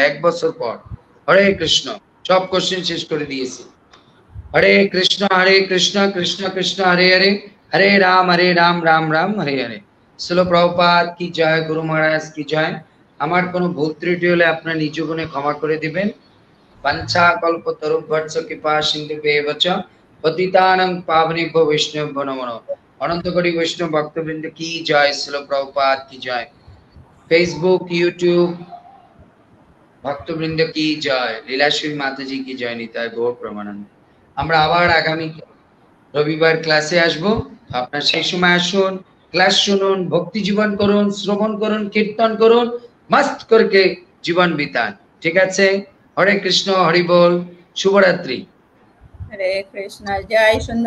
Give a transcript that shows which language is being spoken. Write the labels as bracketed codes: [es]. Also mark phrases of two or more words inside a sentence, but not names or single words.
[bn] 1 বছর পর। হরে কৃষ্ণ। সব কোশ্চেন শেষ করে দিয়েছি। [sa] হরে কৃষ্ণ কৃষ্ণ কৃষ্ণ হরে হরে, হরে রাম রাম রাম হরে হরে। [bn] শ্রীল প্রভুপাদ কি জয়, গুরু মহারাজ কি জয়। আমার কোনো ভুল ত্রুটি হলে আপনার নিজ গুণে ক্ষমা করে দিবেন। [sa] पंचा कल्प तरुभ्यर्च कृपा सिंधुभ्येव च पतितानां पावनेभ्यो वैष्णवेभ्यो नमो नमः। [hi] अनंत कोटि वैष्णव भक्तवृंद की जय, श्रील प्रभुपाद की जय। फेसबुक यूट्यूब भक्तवृंद की जय, लीलाश्री माताजी की जय, निताय गौर प्रेमानंद। [bn] আমরা আবার আগামী রবিবার ক্লাসে আসব, আপনারা সেই সময় আসুন, ক্লাস শুনুন, ভক্তি জীবন করুন, শ্রবণ করুন, কীর্তন করুন, মস্ত করে জীবন বিতান। ঠিক আছে? হরে কৃষ্ণ, হরি বল, শুভরাত্রি। হরে কৃষ্ণ, জয় সুন্দর